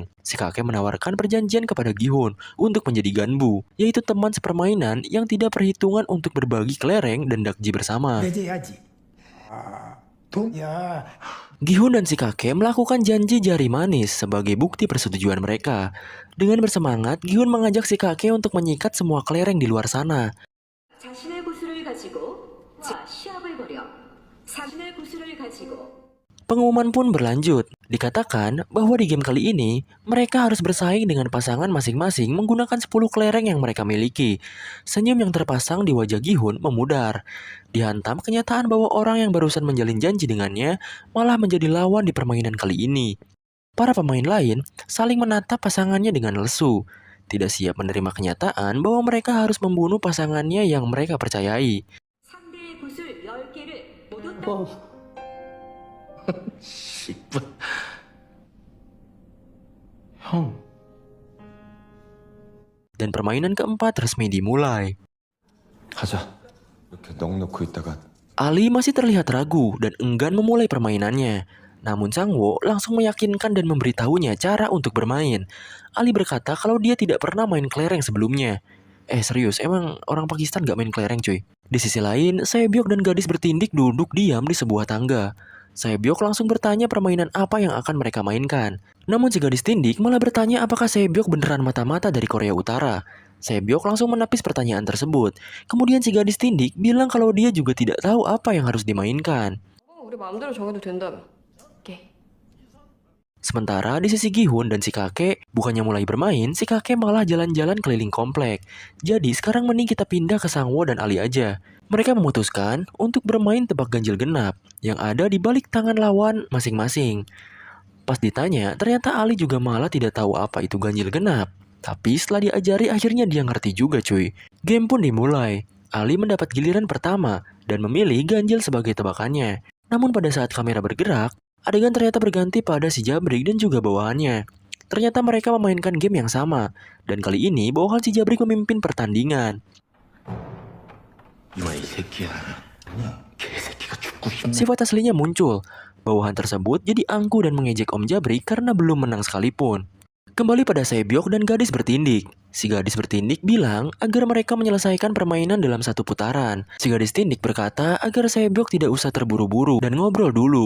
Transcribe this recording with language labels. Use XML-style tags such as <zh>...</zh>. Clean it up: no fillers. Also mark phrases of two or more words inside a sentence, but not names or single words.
<id>Si kakek menawarkan perjanjian kepada Gihun untuk menjadi ganbu, yaitu teman sepermainan yang tidak perhitungan untuk berbagi kelereng dan dakji bersama. Gihun dan si kakek melakukan janji jari manis sebagai bukti persetujuan mereka. Dengan bersemangat, Gihun mengajak si kakek untuk menyikat semua kelereng di luar sana.</id> <ko>자신의 구슬을 가지고 시합을 벌여 자신의 구슬을 가지고</ko> <id>Pengumuman pun berlanjut. Dikatakan bahwa di game kali ini, mereka harus bersaing dengan pasangan masing-masing menggunakan 10 kelereng yang mereka miliki. Senyum yang terpasang di wajah Gihun memudar. Dihantam kenyataan bahwa orang yang barusan menjalin janji dengannya malah menjadi lawan di permainan kali ini. Para pemain lain saling menatap pasangannya dengan lesu. Tidak siap menerima kenyataan bahwa mereka harus membunuh pasangannya yang mereka percayai.</id> <ko>상대의 구슬 10개를 모두 따 씨발. 형.</ko> <id>Dan permainan keempat resmi dimulai.</id> <ko>가자. 이렇게 넋놓고 있다가</ko> <id>Ali masih terlihat ragu dan enggan memulai permainannya. Namun Sangwoo langsung meyakinkan dan memberitahunya cara untuk bermain. Ali berkata kalau dia tidak pernah main kelereng sebelumnya. Serius, emang orang Pakistan gak main kelereng cuy? Di sisi lain, Saebyok dan gadis bertindik duduk diam di sebuah tangga. Saebyok langsung bertanya permainan apa yang akan mereka mainkan. Namun si gadis tindik malah bertanya apakah Saebyok beneran mata-mata dari Korea Utara. Saebyok langsung menepis pertanyaan tersebut. Kemudian si gadis tindik bilang kalau dia juga tidak tahu apa yang harus dimainkan.</id> <ko>우리 마음대로 정해도 된다며. 오케이.</ko> <id>Sementara di sisi Gihun dan si kakek, bukannya mulai bermain, si kakek malah jalan-jalan keliling komplek. Jadi sekarang mending kita pindah ke Sangwoo dan Ali aja. Mereka memutuskan untuk bermain tebak ganjil genap yang ada di balik tangan lawan masing-masing. Pas ditanya, ternyata Ali juga malah tidak tahu apa itu ganjil genap. Tapi setelah diajari akhirnya dia ngerti juga cuy. Game pun dimulai. Ali mendapat giliran pertama dan memilih ganjil sebagai tebakannya. Namun pada saat kamera bergerak, adegan ternyata berganti pada si Jabrik dan juga bawahannya. Ternyata mereka memainkan game yang sama. Dan kali ini bawahan si Jabrik memimpin pertandingan.</id> <ko>이와 이 새끼야. 개새끼가 죽고 싶네.</ko> <id>Sifat aslinya muncul. Bawahan tersebut jadi angku dan mengejek Om Jabrik karena belum menang sekalipun. Kembali pada Saebyok dan gadis bertindik. Si gadis bertindik bilang agar mereka menyelesaikan permainan dalam satu putaran. Si gadis tindik berkata agar Saebyok tidak usah terburu-buru dan ngobrol dulu.</id>